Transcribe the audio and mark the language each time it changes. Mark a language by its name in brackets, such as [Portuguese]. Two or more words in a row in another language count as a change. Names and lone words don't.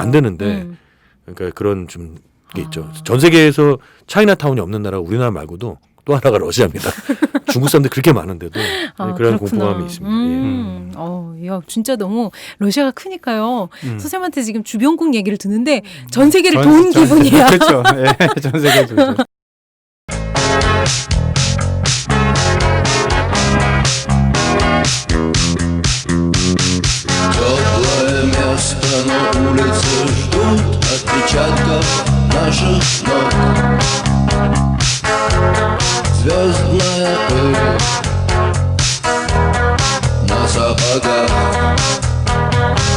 [Korean] 안 되는데 그러니까 그런 좀 게 있죠. 전 세계에서 차이나타운이 없는 나라가 우리나라 말고도 또 하나가 러시아입니다. 중국 사람들 그렇게 많은데도 그런 그렇구나. 공포감이 있습니다. 야, 진짜 너무 러시아가 크니까요. 선생님한테 지금 주변국 얘기를 듣는데 전 세계를 돈 기분이야. 그렇죠. 예, 전 세계 좋죠. [Russian] Теплое место, но улицы ждут отпечатков наших ног. Звездная пыль на сапогах.